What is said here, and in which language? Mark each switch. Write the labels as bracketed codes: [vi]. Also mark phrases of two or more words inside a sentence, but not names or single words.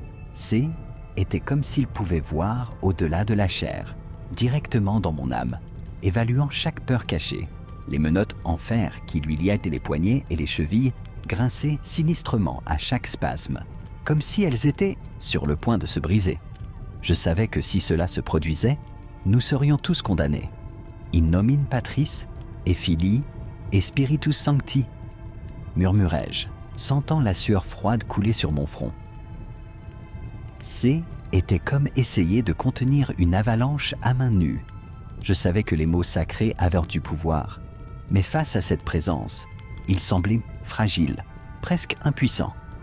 [fr] C était comme s'il pouvait voir au-delà de la chair, directement dans mon âme, évaluant chaque peur cachée. Les menottes en fer qui lui liaient les poignets et les chevilles grinçaient sinistrement à chaque spasme, comme si elles étaient sur le point de se briser. Je savais que si cela se produisait, nous serions tous condamnés. [la] In nomine Patris et Filii et Spiritus Sancti, [fr] murmurai-je, sentant la sueur froide couler sur mon front. C était comme essayer de contenir une avalanche à main nue. Je savais que les mots sacrés avaient du pouvoir, mais face à cette présence, ils semblaient fragiles, presque impuissants.